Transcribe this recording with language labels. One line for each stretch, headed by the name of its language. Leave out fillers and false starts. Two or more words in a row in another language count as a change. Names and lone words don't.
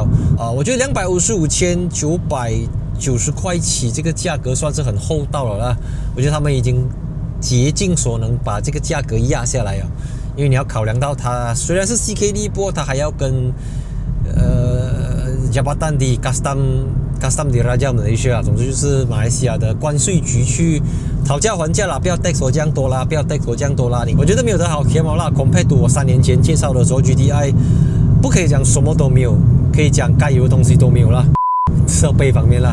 Chinese: 我覺得255,990塊起這個價格算是很厚道了啦。我覺得他們已經竭盡所能把這個價格壓下來了，因為你要考量到它雖然是 CKD， 不過它還要跟
Malay: Jabatan di Custom di Raja Malaysia，
Chinese: 總之就是馬來西亞的關稅局去討價還價啦，不要 tax 我這樣多啦，不要 tax 我這樣多啦。我覺得沒有得好甜毛啦 ，
English: compared to
Chinese: 我3年前介紹的時候 GTI， 不可以講什麼都沒有，可以講該有的東西都沒有啦，設備方面啦。